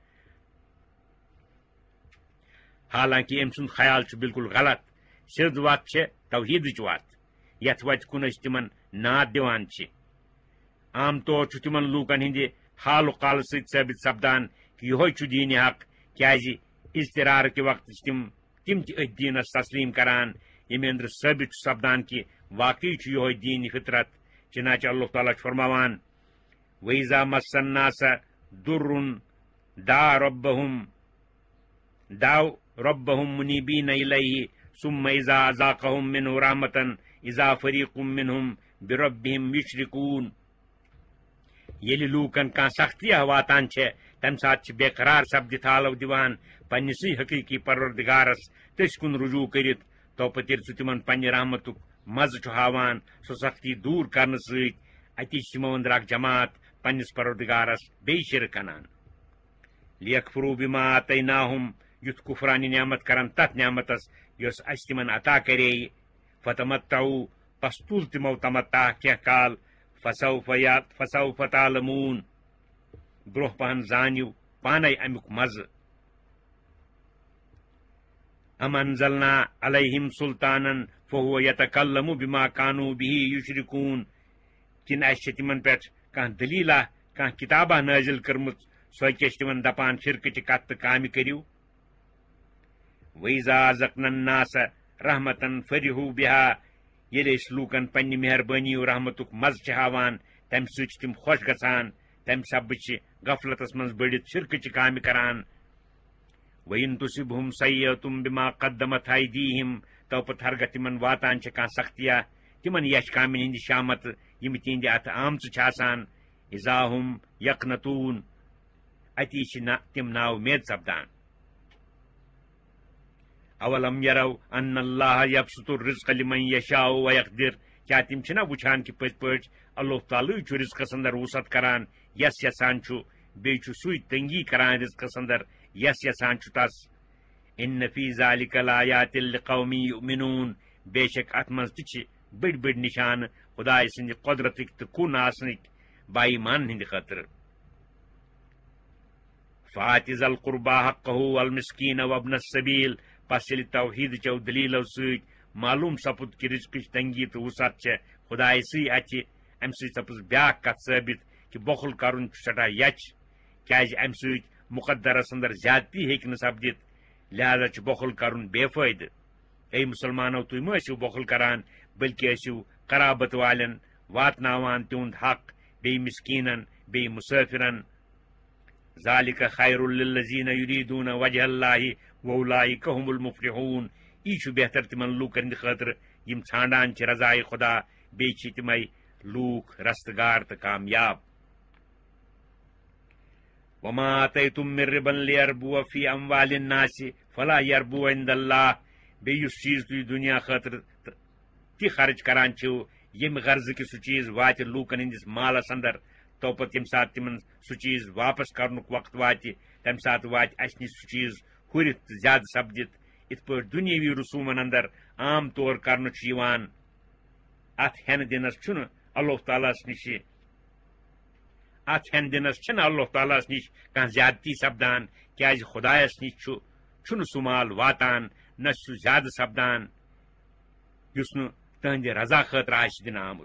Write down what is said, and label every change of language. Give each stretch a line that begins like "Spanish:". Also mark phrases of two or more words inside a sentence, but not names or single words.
Kashmiri: حالانکہ أمۍ سُنٛد خیال چھُ بالکل غلط سیٚود وتھ چھےٚ توحیٖدٕچ وتھ یتھ وتہِ کُن أسۍ تِمن ناد دِوان چھِ عام طور چھُ تِمن لوٗکن ہٕنٛدِ حال و قالہٕ سۭتۍ ثٲبت سپدان کہ یِہوے چھُ دیٖنِ حق کیازِ اضطرار کہِ وقتہٕ چھِ تِم تہِ أتھۍ دیٖنس تسلیٖم کران ییٚمہِ أنٛدرٕ ثٲبت چھُ سپدان کہ واقعی چھُ یِہوے دیٖنِ فطرت چنانچہ اللہ تعالیٰ چھُ فرماوان
Arabic: وَإِذَا مَسَّ النَّاسَ ضُرٌّ دعوا ربهم منيبين إليه ثم إذا أذاقهم منه رحمة إذا فريق منهم بربهم يشركون
Kashmiri: ییٚلہِ لوٗکن کانٛہہ سختیہ واتان چھےٚ تمہِ ساتہٕ چھِ بے قرار سپدِتھ حالو دِوان پننسٕے حقیٖقی پروردگارس تٔسۍ کُن رجوع کٔرِتھ توپت ییٚلہِ سُہ تِمن پننہِ رحمتُک مزٕ چھُ ہاوان سُہ سختی دوٗر کرنہٕ سۭتۍ اتی چھِ تِمو أنٛدرٕ اکھ جماعت پننس پروردگارس بیٚیہِ شرک انان
Arabic: لیکفروا بما آتیناہم
Kashmiri: یُتھ کفرانہِ نعمت کرن تتھ نعمتس یۄس اسہِ تِمن عطا کرییہِ فتمتعوا پس تُل تِمو تمتع کینٛہہ کال
Arabic: فسوف تعلمون
Kashmiri: برونٛہہ پہن زانِو پانے امیُک مزٕ
Arabic: ام انزلنا علیہم سلطانن فہو یتکلم بما كانوا به یشرکون
Kashmiri: کِنہٕ اسہِ چھِ تِمن پٮ۪ٹھ کانٛہہ دلیٖلہ کانٛہہ کِتابہ نٲزِل کٔرمٕژ سۄ کیٛاہ چھِ تِمن دپان شرکٕچہِ کتھ تہٕ کامہِ کٔرِو
Arabic: وَإِذَا أَذَقْنَا النَّاسَ رحمتن فرحوا بها
Kashmiri: ییٚلہِ أسۍ لوٗکن پننہِ مہربٲنی و رحمتُک مزٕ چھِ ہاوان تمہِ سۭتۍ چھِ تِم خۄش گژھان تمہِ سببہٕ چھِ غفلتس منٛز بٔڑِتھ شرکٕچہِ کامہِ کران
Arabic: وَإِن تُصِبْهُمْ سَیِّئَةٌ بِمَا قَدَّمَتْ أَیْدِیہِم
Kashmiri: توپت ہرگاہ تِمن واتان چھِ کانٛہہ سختیہ تِمن یش کامٮ۪ن ہٕنٛدِ شامتہٕ یِم تِہنٛدِ اتھٕ آمژٕ چھِ آسان
Arabic: اِذا ہُم یقنطوٗن
Kashmiri: اتی چھِ تِم نا اُمید سپدان
Arabic: اولم یرو ان اللہ یبسط الرزق لمن یشاء ویقدر
Kashmiri: کیا تِم چھِنا وٕچھان کہِ پٔزۍ پٲٹھۍ اللہ تعالیٰ چھُ رزقس اندر وسعت کران یس یژھان چھُ بیٚیہِ چھُ سُے تنگی کران رزقس اندر یس یژھان چھُ تس
Arabic: ان فی ذلک لآیات لقوم یؤمنون
Kashmiri: بے شک اتھ منٛز تہِ چھِ بٔڑۍ بٔڑۍ نشانہٕ خداے سٕنٛدِ قۄدرتٕکۍ تہٕ کُن آسنٕکۍ باایمان ہٕنٛدِ خٲطرٕ
Arabic: فآتِ ذا القربى حقه والمسکین وابن السبیل
Kashmiri: پس ییٚلہِ توحیٖدٕچو دلیٖلو سۭتۍ معلوٗم سپُد کہِ رزقٕچ تنگی تہٕ وسعت چھےٚ خداے سٕے اتھِ امہِ سۭتۍ سپٕز بیاکھ کتھ ثٲبت کہِ بۄخُل کرُن چھُ سٮ۪ٹھاہ یچ کیازِ امہِ سۭتۍ مقدرس اندر زیادتی ہیٚکہِ نہٕ سپدِتھ لہذا چھُ بۄخُل کرُن بے فٲیدٕ اے مُسلمانو تُہۍ مہ ٲسِو بۄخُل کران بلکہِ ٲسِو قرابت والٮ۪ن واتناوان تِہُنٛد حق بیٚیہِ مسکیٖنن بیٚیہِ مُسٲفِرن
Arabic: ذالِکَ خیر للذیٖنَ یُریٖدوٗنَ وجہ اللہ وَأُولَٰئِکَ هُمُ الْمُفْلِحوٗن
Kashmiri: یہ بہتر تمن لوکن ہند خاطر یم ژھانڈان رضائے خدا بیٚیہِ چھِ تمے لوک رستگار تو کامیاب.
Arabic: وما آتيتم من ربا ليربو في اموال الناس فلا يربو عند الله.
Kashmiri: بیٚیہِ یُس چیٖز تُہۍ دنیا خاطر تہِ خرچ کران چھِو ییٚمہِ غرضہٕ کہِ سُہ چیٖز واتہِ لوٗکن ہٕنٛدِس مالس اندر تو پتہٕ ییٚمہِ ساتہٕ تِمن سُہ چیٖز واپس کرنُک وقت واتہِ تمہِ ساتہٕ واتہِ اسہِ نِش سُہ چیٖز ہُرِتھ تہٕ زیادٕ سپدِتھ. یِتھ پٲٹھۍ دُنیٲوی رسوٗمن اندر عام طور کرنہٕ چھُ یِوان اتھ ہٮ۪نہٕ دِنس چھُنہٕ اللہ تعالیٰ ہس نِش اللہ تعالیٰ ہس نِش کانٛہہ زیادتی سپدان کیازِ خدایس نِش چھُنہٕ سُہ مال واتان نہ چھُ سُہ زیادٕ سپدان یُس نہٕ تہنٛدِ رضا خٲطرٕ آسہِ دِنہٕ آمُت.